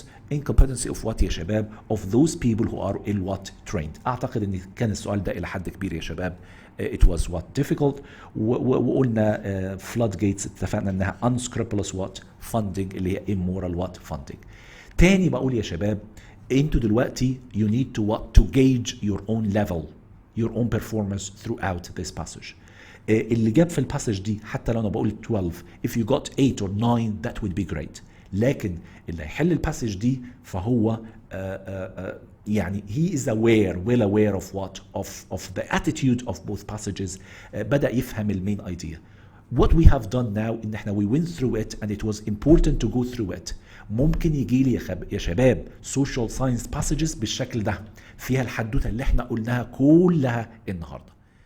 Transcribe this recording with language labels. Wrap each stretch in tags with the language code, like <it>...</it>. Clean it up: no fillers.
<en>incompetency of what</en> <ar>يا شباب?</ar> <en>of those people who are ill what? trained.</en> <ar>اعتقد ان كان السؤال ده الى حد كبير يا شباب</ar> <en>it was what? difficult.</en> <ar>وقلنا floodgates اتفقنا انها</ar> <en>unscrupulous what? funding</en> <ar>اللي هي</ar> <en>immoral what? funding.</en> <ar>تاني بقول يا شباب انتوا دلوقتي</ar> <en>you need to what? to gauge your own level, your own performance throughout this passage.</en> <ar>اللي جاب في الباسج دي حتى لو انا بقول 12</ar> <en>if you got 8 or 9 that would be great.</en> <ar>لكن اللي هيحل الباسج دي فهو يعني</ar> <en>he is well aware of what? of the attitude of both passages.</en> <ar>بدأ يفهم المين idea.</ar> <en>What we have done now</en> <ar>ان احنا</ar> <en>we went through it and it was important to go through it.</en> <ar>ممكن يجي لي يا شباب</ar> <en>social science passages</en> <ar>بالشكل ده فيها الحدوته اللي احنا قلناها كلها النهارده.</ar>